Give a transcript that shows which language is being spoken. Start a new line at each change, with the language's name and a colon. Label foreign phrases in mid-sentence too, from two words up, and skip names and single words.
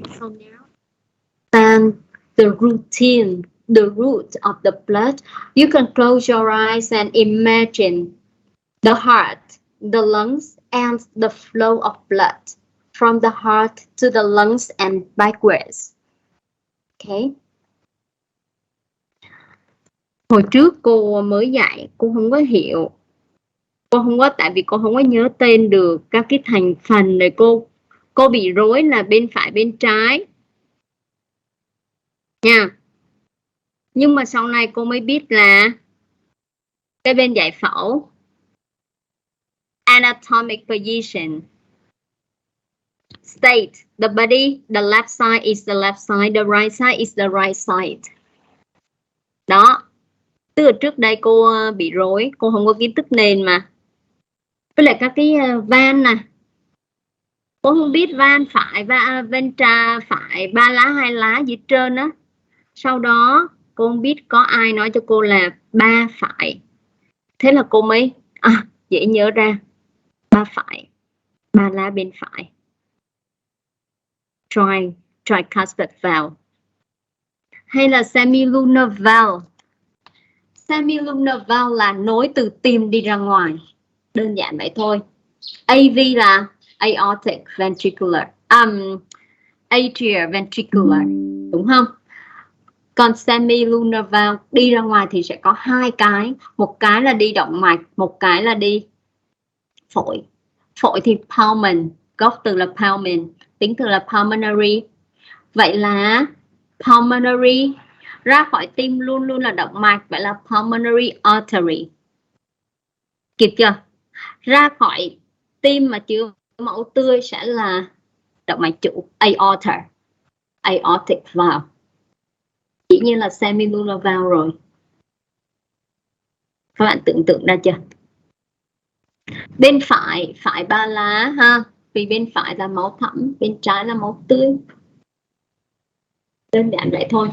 English: So now, then the root of the blood. You can close your eyes and imagine the heart, the lungs, and the flow of blood from the heart to the lungs and backwards. Ok.
Vietnamese: Hồi trước cô mới dạy, cô không có hiểu. Cô không có, tại vì cô không có nhớ tên được các cái thành phần này, cô bị rối là bên phải bên trái nha. Nhưng mà sau này cô mới biết là cái bên giải phẫu
English: anatomic position state the body, the left side is the left side, the right side is the right side.
Vietnamese: Đó, tức là trước đây cô bị rối, cô không có kiến thức nền mà. Với lại các cái van nè, cô không biết van phải và bên phải 3 lá 2 lá gì hết trơn á. Sau đó cô không biết có ai nói cho cô là 3 phải. Thế là cô mới dễ nhớ ra 3 phải, 3 lá bên phải.
English: Tricuspid valve.
Vietnamese: Hay là
English: Semilunar Vowels. Semilunar Vowels
Vietnamese: là nối từ tim đi ra ngoài. Đơn giản vậy thôi. AV là
English: aortic ventricular, atrial ventricular,
Vietnamese: đúng không? Còn
English: Semilunar Valve
Vietnamese: đi ra ngoài thì sẽ có hai cái, một cái là đi động mạch, một cái là đi phổi. Phổi thì pulmon, gốc từ là pulmon, tính từ là pulmonary. Vậy là pulmonary ra khỏi tim luôn luôn là động mạch, vậy là
English: pulmonary artery.
Vietnamese: Kịp chưa? Ra khỏi tim mà chứa máu tươi sẽ là động mạch chủ,
English: aorta, aortic valve.
Vietnamese: Dĩ nhiên là
English: semilunar valve
Vietnamese: rồi. Các bạn tưởng tượng ra chưa? Bên phải, phải 3 lá ha, vì bên phải là máu thẫm, bên trái là máu tươi. Đơn giản vậy thôi.